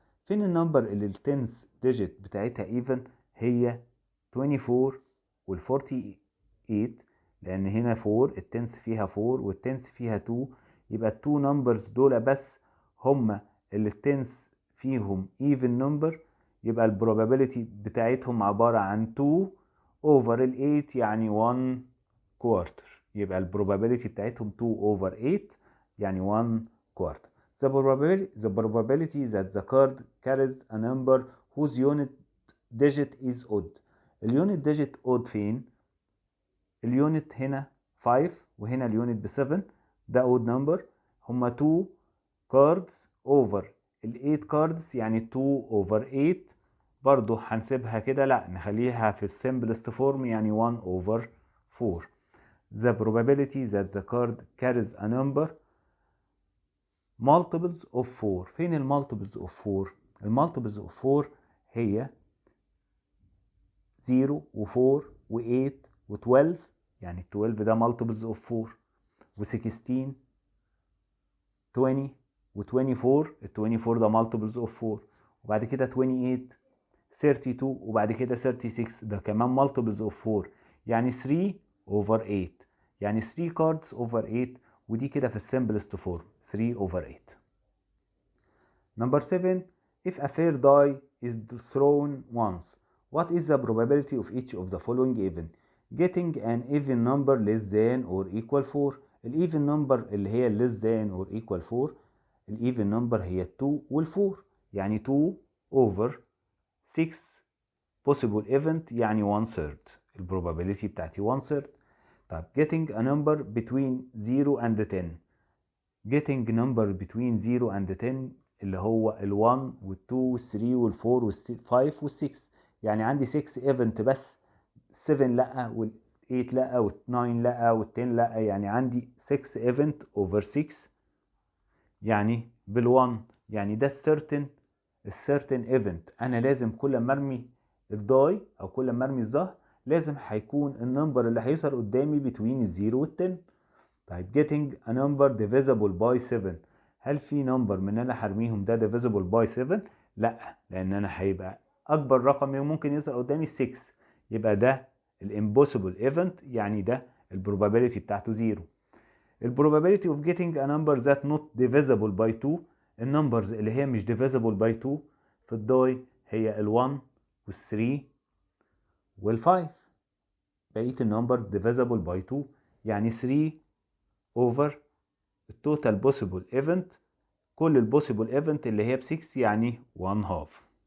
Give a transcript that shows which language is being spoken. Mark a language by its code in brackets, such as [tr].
[ar] فين النمبر اللي ال 10th digit بتاعتها even؟ هي 24 وال 48، لان هنا 4 التنس فيها 4 والتنس فيها 2، يبقى ال 2 نمبرز دول بس هما اللي التنس فيهم even number، يبقى البروبابيلتي بتاعتهم عبارة عن 2 over ال 8 يعني 1 quarter. يبقى البروبابيلتي بتاعتهم 2 over 8 يعني 1 quarter. [en] The probability that the card carries a number whose unit digit is odd. [ar] اليونت digit odd فين؟ اليونت هنا 5 وهنا اليونت ب7، ده odd number. هما 2 cards over ال 8 cards يعني 2 over 8. برضو هنسيبها كده، لا نخليها في السمبلست فورم يعني 1 over 4. [en] The probability that the card carries a number multiples of 4. [ar] فين المالتيبلز of 4؟ المالتيبلز of 4 هي 0 و4 و8 و12، يعني 12 ده [en] multiples of 4، [ar] و16 20 و24، ال 24 ده multiples of 4، وبعد كده 28 32 وبعد كده 36 ده كمان multiples of 4، يعني 3 over 8، يعني 3 cards over 8، ودي كده في السمبلست فورم 3 over 8. [en] Number 7. If a fair die is thrown once, what is the probability of each of the following even? Getting an even number less than or equal 4. [ar] ال even number اللي هي [en] less than or equal 4، [ar] ال even number هي 2 وال 4، يعني 2 over 6 [en] possible event [ar] يعني 1/3. ال probability بتاعتي 1/3. طيب [en] getting a number between 0 and 10. getting number between 0 and 10 [ar] اللي هو ال 1 وال 2 وال 3 وال 4 وال 5 وال 6، يعني عندي 6 ايفنت بس، 7 لا وال 8 لا وال 9 لا وال 10 لا، يعني عندي 6 ايفنت اوفر 6 يعني بال 1، يعني ده السيرتن ايفنت. انا لازم كل ما ارمي الداي او كل ما ارمي الزهر لازم هيكون النمبر اللي هيظهر قدامي بتوين الزيرو وال 10. [en] طيب getting a number divisible by 7. [ar] هل في نمبر من انا هرميهم ده [en] divisible by 7؟ [ar] لا، لان انا هيبقى اكبر رقم ممكن يظهر قدامي 6، يبقى ده الامبوسيبل ايفنت، يعني ده البروبابيلتي بتاعته 0. البروبابيلتي [en] of getting a number that not divisible by 2. [ar] النمبرز اللي هي مش [en] divisible by 2 [ar] في الداي هي ال1 وال3 وال5. بقيه النمبر divisible by 2 يعني 3 over التوتال بوسيبل ايفنت، كل البوسيبل ايفنت اللي هي ب6 يعني 1 هاف.